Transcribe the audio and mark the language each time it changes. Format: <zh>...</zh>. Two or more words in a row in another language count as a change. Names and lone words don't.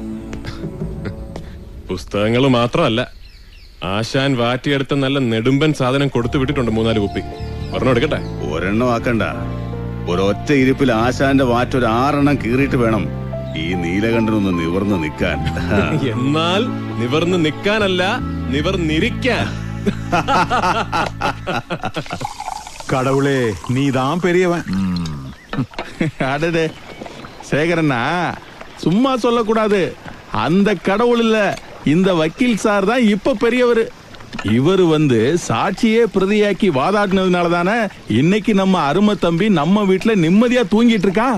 <ml>പുസ്തകങ്ങൾ മാത്രമല്ല, ആശാൻ വാറ്റിയെടുത്ത നല്ല നെടുമ്പൻ സാധനം കൊടുത്തു വിട്ടിട്ടുണ്ട് 3-4 കുപ്പി. ഒരെണ്ണം എടുക്കട്ടെ? ഒരെണ്ണം ആക്കണ്ട. ഒരൊറ്റ ഇരിപ്പിൽ ആശാന്റെ വാറ്റൊരു 6 കീറിയിട്ട് വേണം ഈ നീലകണ്ഠനൊന്ന് നിവർന്ന് നിൽക്കാൻ. എന്നാൽ നിവർന്ന് നിൽക്കാനല്ല, നിവർന്നിരിക്കാൻ.</ml> <ta>கடவுளே, நீதான் பெரியவன். அடடே சேகரண்ணா, சும்மா சொல்லக்கூடாது. அந்த கடவுள் இல்ல, இந்த வக்கீல் சார் தான் இப்ப பெரியவர். இவர் சாட்சியே பிரதியாக்கி வாதாடினதுனால தானே இன்னைக்கு நம்ம அருமை தம்பி நம்ம வீட்டுல நிம்மதியா தூங்கிட்டு இருக்கான்.</ta>